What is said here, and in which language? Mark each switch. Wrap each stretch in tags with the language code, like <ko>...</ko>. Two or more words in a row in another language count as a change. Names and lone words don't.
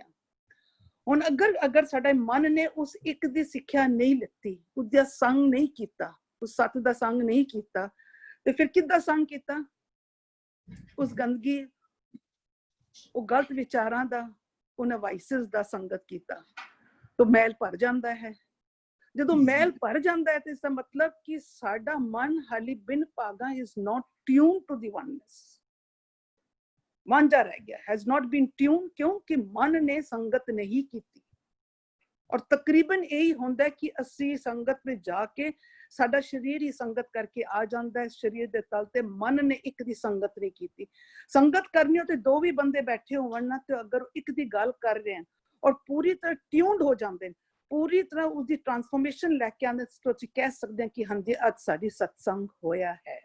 <pa>ਹੁਣ ਅਗਰ ਸਾਡਾ ਮਨ ਨੇ ਉਸ ਇੱਕ ਦੀ ਸਿੱਖਿਆ ਨਹੀਂ ਲਿੱਤੀ, ਉਹਦਾ ਸੰਗ ਨਹੀਂ ਕੀਤਾ, ਉਸ ਸਤ ਦਾ ਸੰਗ ਨਹੀਂ ਕੀਤਾ, ਤੇ ਫਿਰ ਕਿੱਦਾਂ ਸੰਗ ਕੀਤਾ? ਉਸ ਗੰਦਗੀ, ਉਹ ਗਲਤ ਵਿਚਾਰਾਂ ਦਾ, ਉਹਨਾਂ ਵਾਈਸਸ ਦਾ ਸੰਗਤ ਕੀਤਾ, ਤਾਂ ਮੈਲ ਭਰ ਜਾਂਦਾ ਹੈ। ਜਦੋਂ ਮੈਲ ਭਰ ਜਾਂਦਾ ਹੈ ਤੇ ਇਸ ਦਾ ਮਤਲਬ ਕਿ ਸਾਡਾ ਮਨ ਹਾਲੀ ਬਿਨ ਭਾਗਾ</pa> <en>is not tuned to the oneness,</en> <pa>ਵਾਂਝਾ ਰਹਿ ਗਿਆ,</pa> <en>has not been tuned,</en> <pa>ਕਿਉਂਕਿ ਮਨ ਨੇ ਸੰਗਤ ਨਹੀਂ ਕੀਤੀ। ਔਰ ਤਕਰੀਬਨ ਇਹੀ ਹੁੰਦਾ ਕਿ ਅਸੀਂ ਸੰਗਤ ਵਿੱਚ ਜਾ ਕੇ ਸਾਡਾ ਸਰੀਰ ਹੀ ਸੰਗਤ ਕਰਕੇ ਆ ਜਾਂਦਾ ਹੈ, ਸਰੀਰ ਦੇ ਤਲ ਤੇ ਮਨ ਨੇ ਇੱਕ ਦੀ ਸੰਗਤ ਨਹੀਂ ਕੀਤੀ। ਸੰਗਤ ਕਰਨੀ ਹੋ ਤੇ ਦੋ ਵੀ ਬੰਦੇ ਬੈਠੇ ਹੋਣ ਨਾ, ਤੇ ਅਗਰ ਇੱਕ ਦੀ ਗੱਲ ਕਰ ਰਹੇ ਹਨ ਔਰ ਪੂਰੀ ਤਰ੍ਹਾਂ ਟਿਊਨਡ ਹੋ ਜਾਂਦੇ ਨੇ, ਪੂਰੀ ਤਰ੍ਹਾਂ ਉਸਦੀ ਟ੍ਰਾਂਸਫੋਰਮੇਸ਼ਨ ਲੈ ਕੇ ਆਉਂਦੇ, ਤਾਂ ਅਸੀਂ ਕਹਿ ਸਕਦੇ ਹਾਂ ਕਿ ਹਾਂਜੀ ਅੱਜ ਸਾਡੀ ਸਤਸੰਗ ਹੋਇਆ ਹੈ।</pa>